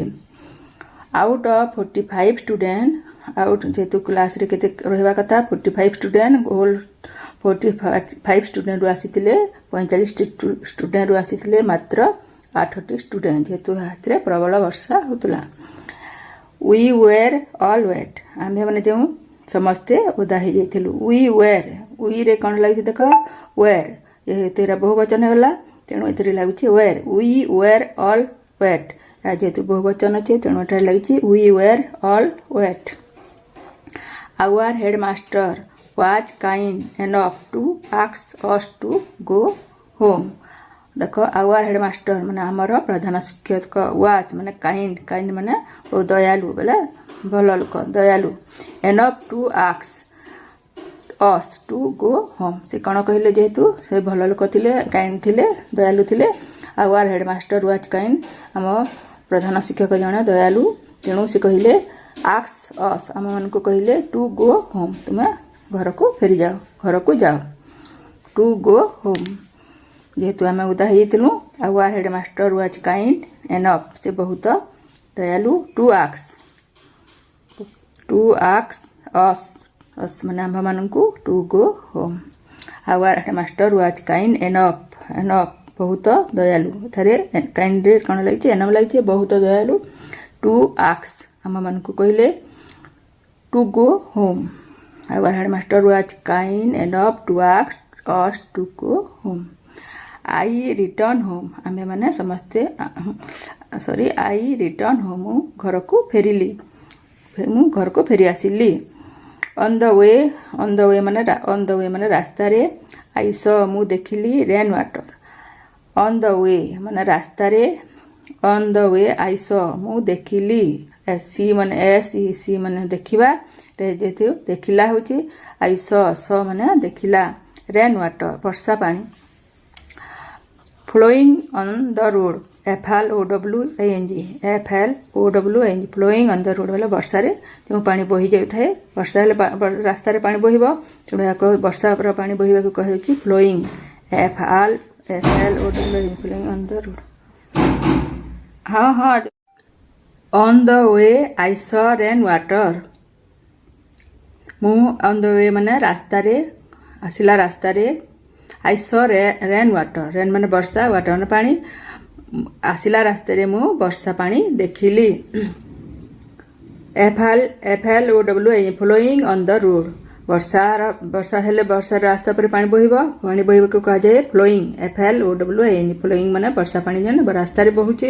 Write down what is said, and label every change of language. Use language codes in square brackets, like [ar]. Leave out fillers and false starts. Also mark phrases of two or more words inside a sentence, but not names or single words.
[en] out of 45 student, [or] ଆଉଟ୍ ଯେହେତୁ କ୍ଲାସରେ କେତେ ରହିବା କଥା 45 ଷ୍ଟୁଡେଣ୍ଟ, ହୋଲ୍ 45 ଷ୍ଟୁଡେଣ୍ଟରୁ ଆସିଥିଲେ 45 ଷ୍ଟୁଡେଣ୍ଟରୁ ଆସିଥିଲେ ମାତ୍ର 8ଟି ଷ୍ଟୁଡେଣ୍ଟ, ଯେହେତୁ ଏଥିରେ ପ୍ରବଳ ବର୍ଷା ହେଉଥିଲା। [en] we were all wet, [or] ଆମ୍ଭେମାନେ ଯେଉଁ ସମସ୍ତେ ଓଦା ହେଇଯାଇଥିଲୁ। ରେ କ'ଣ ଲାଗୁଛି ଦେଖ were, ଯେହେତୁ ଏରା ବହୁବଚନ ହେଲା ତେଣୁ ଏଥିରେ ଲାଗୁଛି were। [en] we were all wet, [or] ଯେହେତୁ ବହୁବଚନ ଅଛି ତେଣୁ ଏଠାରେ ଲାଗିଛି [en] we were all wet। our headmaster was kind enough to ask us to go home। [or] ଦେଖ [en] our headmaster [or] ମାନେ ଆମର ପ୍ରଧାନ ଶିକ୍ଷକ, was ମାନେ kind ମାନେ ଦୟାଳୁ, ବୋଲେ ଭଲ ଲୋକ, ଦୟାଳୁ। [en] enough to ask us to go home, [or] ସେ କ'ଣ କହିଲେ, ଯେହେତୁ ସେ ଭଲ ଲୋକ ଥିଲେ, କାଇଣ୍ଡ ଥିଲେ, ଦୟାଳୁ ଥିଲେ। [en] our headmaster was kind, [or] ଆମ ପ୍ରଧାନ ଶିକ୍ଷକ ଜଣେ ଦୟାଳୁ, ତେଣୁ ସେ କହିଲେ [en] ask us, [or] ଆମମାନଙ୍କୁ କହିଲେ [en] to go home, [or] ତୁମେ ଘରକୁ ଫେରିଯାଅ, ଘରକୁ ଯାଅ। [en] to go home, [or] ଯେହେତୁ ଆମେ ଓଦା ହେଇଯାଇଥିଲୁ [en] our headmaster was kind enough, [or] ସେ ବହୁତ ଦୟାଳୁ। [en] to ask us [or] ମାନେ ଆମ୍ଭମାନଙ୍କୁ [en] to go home। our headmaster was kind enough [or] ବହୁତ ଦୟାଳୁ, ଏଠାରେ କାଇଣ୍ଡରେ କ'ଣ ଲାଗିଛି enough ଲାଗିଛି, ବହୁତ ଦୟାଳୁ। [en] to ask [or] ଆମମାନଙ୍କୁ କହିଲେ [en] to go home। our headmaster was kind enough to ask us to go home। I return home, [or] ଆମ୍ଭେମାନେ ସମସ୍ତେ [en] I return home, [or] ମୁଁ ଘରକୁ ଫେରି ଆସିଲି। [en] on the way [or] ମାନେ ରାସ୍ତାରେ, [en] I saw [or] ମୁଁ ଦେଖିଲି [en] rain water। on the way [or] ମାନେ ରାସ୍ତାରେ, [en] on the way I saw [or] ମୁଁ ଦେଖିଲି, see ମାନେ ଦେଖିବା, ଯେହେତୁ ଦେଖିଲା ହେଉଛି [en] I saw [or] ମାନେ ଦେଖିଲା, [en] rain water [or] ବର୍ଷା ପାଣି। [en] flowing on the road, flowing flowing on the road [or] ବୋଲେ ବର୍ଷାରେ ଯେଉଁ ପାଣି ବୋହି ଯାଉଥାଏ, ବର୍ଷା ହେଲେ ରାସ୍ତାରେ ପାଣି ବୋହିବ, ତେଣୁ ଏହାକୁ ବର୍ଷାର ପାଣି ବୋହିବାକୁ କୁହାଯାଉଛି [en] flowing, flowing on the road। on the way I saw rain water, ମୁଁ on the way [or] ମାନେ ରାସ୍ତାରେ, ଆସିଲା ରାସ୍ତାରେ, [en] I saw rain water, [or] rain ମାନେ ବର୍ଷା, water ମାନେ ପାଣି, ଆସିଲା ରାସ୍ତାରେ ମୁଁ ବର୍ଷା ପାଣି ଦେଖିଲି। [en] flowing on the road, [or] ବର୍ଷା ହେଲେ ବର୍ଷାର ରାସ୍ତା ଉପରେ ପାଣି ବୋହିବାକୁ କୁହାଯାଏ flowing, flowing ମାନେ ବର୍ଷା ପାଣି ଯେନ୍ ରାସ୍ତାରେ ବହୁଛି।